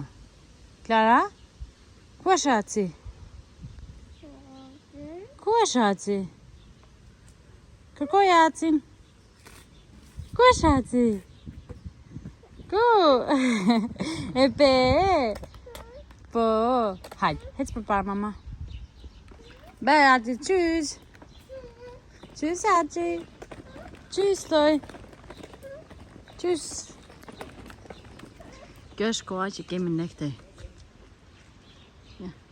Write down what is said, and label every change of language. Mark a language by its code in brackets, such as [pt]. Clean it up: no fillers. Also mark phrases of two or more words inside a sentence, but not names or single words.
[sq] Klara? Ku është Aci? Ku është Aci? Kërkoj Acin. Ku është Aci? Ku? E pe? Po. Hajde, hec përpara mama. [de] Bye Aci, tschüss. Tschüss Aci. Tschüss, Toy. [sq] Qys. Kjo është koha që kemi ne këtej. Ja.